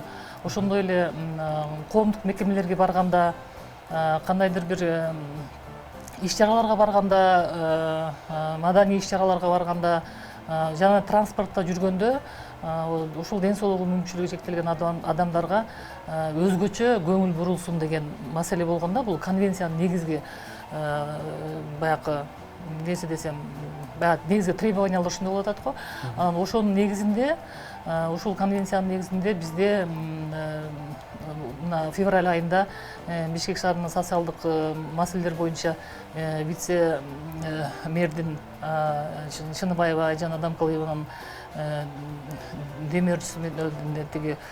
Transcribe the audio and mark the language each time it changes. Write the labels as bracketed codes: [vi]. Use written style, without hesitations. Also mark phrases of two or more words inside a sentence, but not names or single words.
[ky] Ошондой эле коомдук мекемелерге барганда, кандайдыр бир иш-чараларга барганда, маданий иш-чараларга барганда жана транспортто жүргөндө ушул ден соолугу мүмкүнчүлүгү чектелген адамдарга өзгөчө көңүл бурулсун деген маселе болгондо, бул конвенциянын негизги баягы несі десем, негізгі требованиялар ушундай болуп атат го. Ошонун негизинде, ушул конвенциянын негизинде бизде мына февраль айында Бишкек шаарынын социалдык маселелер боюнча вице мэрдин Шыныбаева Айжан Адамкалиеванын демөөрчүсү менен тиги